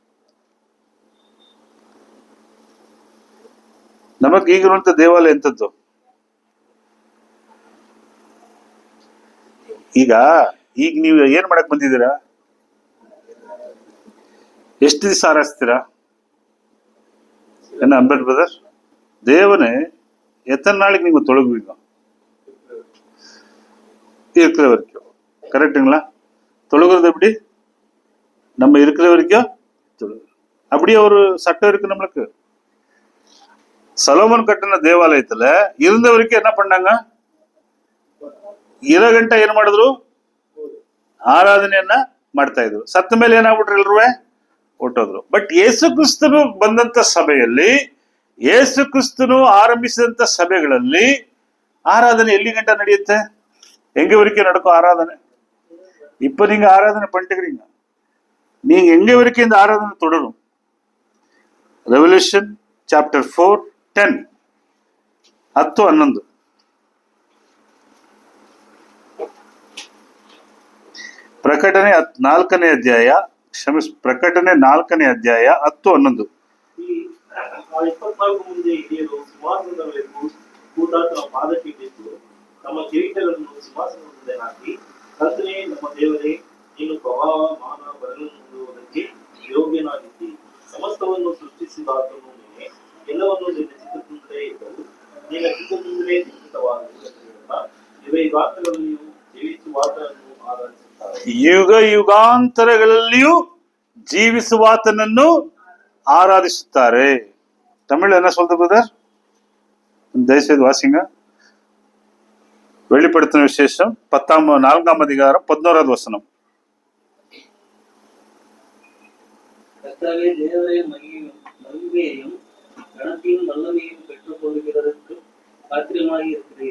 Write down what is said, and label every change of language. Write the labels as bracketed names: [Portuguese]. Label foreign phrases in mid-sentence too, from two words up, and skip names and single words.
[Kannada] ನಮಗ್ ಈಗಿರುವಂತ ದೇವಾಲಯ ಎಂಥದ್ದು? ಈಗ ನೀವು ಏನ್ ಮಾಡಕ್ ಬಂದಿದ್ದೀರಾ? ಎಷ್ಟು ದಿವಸ ಆರಾಧಿಸ್ತೀರಾ? [Tamil] என்ன அம்பேட் பிரதர், தேவனை எத்தனை நாளைக்கு நீங்க தொழுகுவீங்க? இருக்கிற வரைக்கும். கரெக்டுங்களா? தொழுகிறது எப்படி? நம்ம இருக்கிற வரைக்கும் அப்படியே ஒரு சட்டம் இருக்கு நம்மளுக்கு. சொலொமோன் கட்டின ದೇವಾಲಯத்துல இருந்த வரைக்கும் என்ன பண்ணாங்க? [Kannada] 2 ಗಂಟೆ ಏನ್ ಮಾಡಿದ್ರು? ಆರಾಧನೆಯನ್ನ ಮಾಡ್ತಾ ಇದ್ರು. ಸತ್ತ ಮೇಲೆ ಏನಾಗ್ಬಿಟ್ರು? ಎಲ್ರೂ ಹೊಟ್ಟೋದ್ರು. ಬಟ್ ಯೇಸು ಕ್ರಿಸ್ತನು ಬಂದಂತ ಸಭೆಯಲ್ಲಿ, ಯೇಸು ಕ್ರಿಸ್ತನು ಆರಂಭಿಸಿದಂತ ಸಭೆಗಳಲ್ಲಿ ಆರಾಧನೆ ಎಲ್ಲಿ ಗಂಟ ನಡೆಯುತ್ತೆ? [Tamil] எங்க வரைக்கும் நடக்கும் ஆராதனை? இப்ப நீங்க ஆராதனை பண்ணிட்டுக்கிறீங்க, நீங்க எங்க வரைக்கும் இந்த ஆராதனை தொடரும்? [English] Revelation chapter [Tamil] 4:10, 10-11. [Kannada] ಪ್ರಕಟಣೆ 4ನೇ ಅಧ್ಯಾಯ ಪ್ರಕಟಣೆ 4ನೇ ಅಧ್ಯಾಯ 10-11. ಈ 24 ಮುಂದೆ ಹಿರಿಯರು ಸಿಂಹಾಸನದವರೆಗೂ ಕೂತಾತನ ಪಾದಕ್ಕೆ ಬಿದ್ದು ನಮ್ಮ ಕಿರೀಟಗಳನ್ನು ಸಿಂಹಾಸನದ ಮುಂದೆ ಹಾಕಿ, ಕರ್ತನೇ ನಮ್ಮ ದೇವರೇ, ನೀನು ಪ್ರಭಾವ ಮಾನ ಬರಲು ಹೊಂದುವುದಕ್ಕೆ ಯೋಗ್ಯನಾಗಿದ್ದಿ. ಸಮಸ್ತವನ್ನು ಸೃಷ್ಟಿಸಿದಾತನು ನೀನೇ, ಎಲ್ಲವನ್ನು ನಿನ್ನ ಚಿತ್ತದಿಂದಲೇ ಇದ್ದವು, ನಿನ್ನ ಚಿತ್ತದಿಂದಲೇ ನಿಶ್ಚಿತವಾದವು. ಯುಗಾಂತಗಳಲ್ಲಿಯೂ ಜೀವಿಸುವಾತನನ್ನು ಆರಾಧಿಸುತ್ತಾರೆ. ಯುಗ ಯುಗಾಂತರಗಳಲ್ಲಿಯೂ ಜೀವಿಸುವಾತನನ್ನು ஆராதிச்சுத்தாரு. [Tamil] தமிழ்ல என்ன சொல்றது பிரதர்? தயவுசெய்து வாசிங்க. வெளிப்படுத்தின விசேஷம் 4ஆம் அதிகாரம் 11வது வசனம். கர்த்தாவே தேவரே, மகிமையையும் கனத்தையும் வல்லமையையும் பெற்றுக் கொள்கிறதற்கு பாத்திரமாகி இருக்கிறீர்.